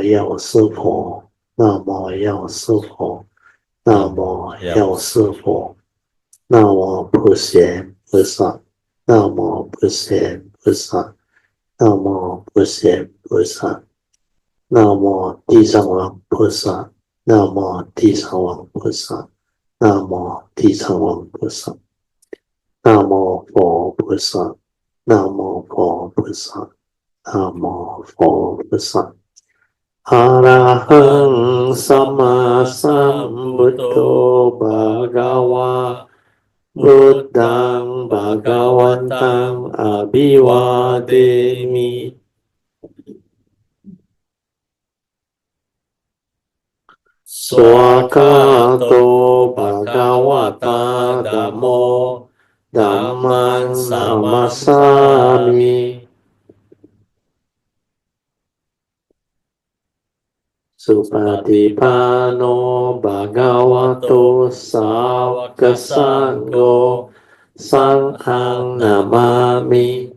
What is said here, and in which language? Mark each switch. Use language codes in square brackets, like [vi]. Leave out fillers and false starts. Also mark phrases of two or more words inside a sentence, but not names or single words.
[zh] 药师佛。Namo 药师佛。Namo 药师佛。Namo 普贤菩萨。Namo 普贤菩萨。Namo 普贤菩萨。Namo 地藏王菩萨。Namo 地藏王菩萨。Namo 地藏王菩萨。Namo 佛菩萨。Namo 佛菩萨。Namo 佛菩萨。 [pi] อะระหังสัมมาสัมพุทโธภะคะวะพุทธังภะคะวันตังอะภิวาเทมิ สวากขาโตภะคะวะตาธัมโมธัมมังนามัสสามิสุปฏิปันโนภะคะวะโตสาวกสังโฆสังฆังนามามิ